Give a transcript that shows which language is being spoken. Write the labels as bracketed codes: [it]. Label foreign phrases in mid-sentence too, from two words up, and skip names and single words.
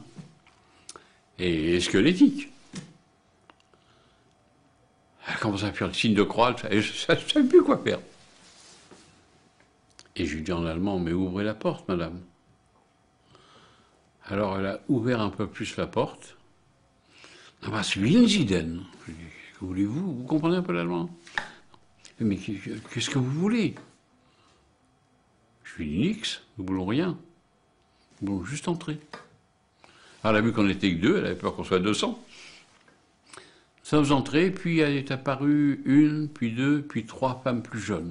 [fr] Et squelettique. Elle commence à faire le signe de croix, et je ne savais plus quoi faire. Et je lui dis en allemand, mais ouvrez la porte, madame. Alors elle a ouvert un peu plus la porte. [de] Was wollen Sie denn? [fr] Je dis, que voulez-vous? Vous comprenez un peu l'allemand? Mais qu'est-ce que vous voulez? Je lui dis, nix, nous voulons rien. Nous voulons juste entrer. Alors elle a vu qu'on n'était que 2, elle avait peur qu'on soit 200. Nous sommes entrés, puis elle est apparue 1, puis 2, puis 3 femmes plus jeunes.